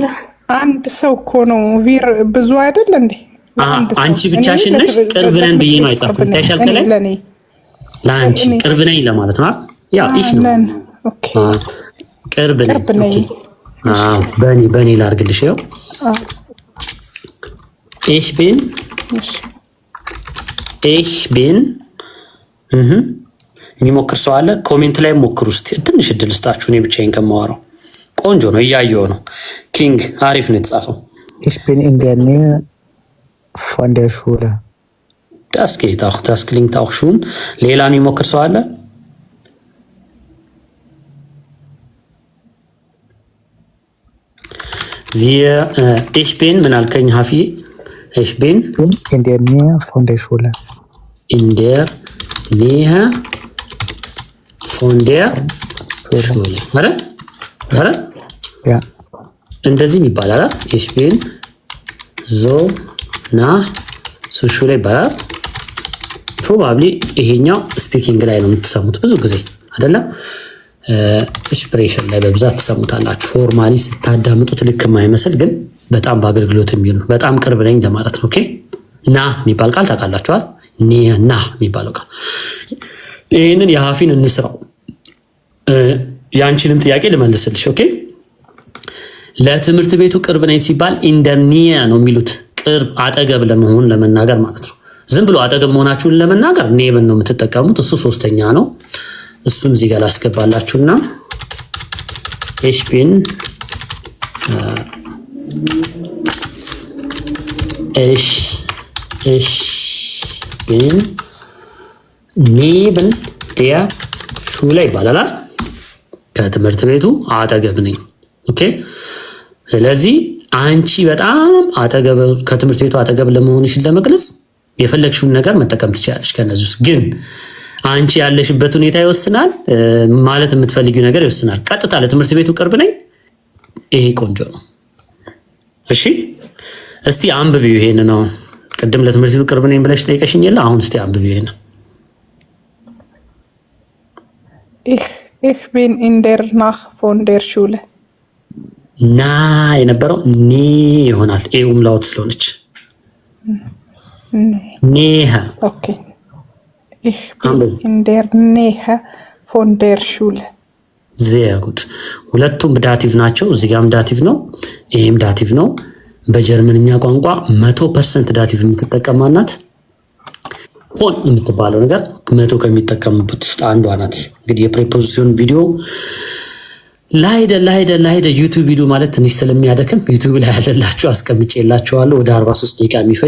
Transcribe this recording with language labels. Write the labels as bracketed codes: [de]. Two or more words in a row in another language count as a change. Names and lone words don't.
[am] አንድ ሰው እኮ ነው። ቪር ብዙ አይደል እንዴ? አንቺ ብቻሽን ነሽ? ቅርብ ነን ብዬ ነው አይጻፍም። ታይሻል ከላይ ለአንቺ ቅርብ ነኝ ለማለት ነው። ያ እሺ ነው። ኦኬ ቅርብ ነኝ። አዎ በኔ ላርግልሽ። ይኸው [de] ich bin [am] የሚሞክር ሰው አለ? ኮሜንት ላይ ሞክሩ እስቲ። ትንሽ እድል ስጣችሁ። እኔ ብቻዬን ከማወራው ቆንጆ ነው፣ እያየሁ ነው። ኪንግ አሪፍ ነው የተጻፈው። [de] ich bin in der Nähe von der Schule. das geht auch, das klingt auch schon. [am] ሌላ የሚሞክር ሰው አለ? [de] ich bin [am] ምን አልከኝ ሀፊ? [de] ich bin in der Nähe von der Schule. in der Nähe von der Schule. [am] አረ ja እንደዚህ ይባላል። [de] ich bin so nah zur Schule [am] ይባላል። ፕሮባብሊ ይሄኛው ስፒኪንግ ላይ ነው የምትሰሙት ብዙ ጊዜ አይደለም? ኤክስፕሬሽን ላይ በብዛት ትሰሙታላችሁ። ፎርማሊ ስታዳምጡት ልክ የማይመስል ግን በጣም በአገልግሎት የሚሆን በጣም ቅርብ ነኝ ለማለት ነው። ኦኬ ና የሚባል ቃል ታውቃላችኋል? ና የሚባለው ቃል ይህንን የሀፊን እንስራው። የአንቺንም ጥያቄ ልመልስልሽ። ኦኬ ለትምህርት ቤቱ ቅርብ ነኝ ሲባል ኢንደኒያ ነው የሚሉት፣ ቅርብ አጠገብ ለመሆን ለመናገር ማለት ነው። ዝም ብሎ አጠገብ መሆናችሁን ለመናገር ኔብን ነው የምትጠቀሙት። እሱ ሶስተኛ ነው። እሱን እዚህ ጋር ላስገባላችሁና [de] ich bin neben der Schule [am] ይባላል። ከትምህርት ቤቱ አጠገብ ነኝ። ኦኬ ስለዚህ አንቺ በጣም አጠገብ ከትምህርት ቤቱ አጠገብ ለመሆንሽን ለመግለጽ የፈለግሽውን ነገር መጠቀም ትችላለሽ። ከነዚህ ውስጥ ግን አንቺ ያለሽበት ሁኔታ ይወስናል፣ ማለት የምትፈልጊው ነገር ይወስናል። ቀጥታ ለትምህርት ቤቱ ቅርብ ነኝ፣ ይሄ ቆንጆ ነው። እሺ እስቲ አንብቢው ይሄን ነው። ቅድም ለትምህርት ቤቱ ቅርብ ነኝ ብለሽ ጠይቀሽኝ የለ? አሁን እስቲ አንብቢው ይሄን። [de] ich bin in der Nähe von der Schule [am] ና የነበረው ኔ ይሆናል። ኤውም ላውት ስለሆነች ኔሃ [de] ኦኬ ich bin in der Nähe von der Schule sehr gut። [am] ሁለቱም ዳቲቭ ናቸው። እዚህ ጋርም ዳቲቭ ነው፣ ይሄም ዳቲቭ ነው። በጀርመንኛ ቋንቋ 100% ዳቲቭ የምትጠቀማናት ፎን የምትባለው ነገር 100 ከሚጠቀሙበት ውስጥ አንዷ ናት። እንግዲህ የፕሪፖዚሽን ቪዲዮ ላይደ ዩቲዩብ ቪዲዮ ማለት ትንሽ ስለሚያደክም ዩቲዩብ ላይ ያለላችሁ አስቀምጬላችኋለሁ። ወደ 43 ደቂቃ የሚፈጅ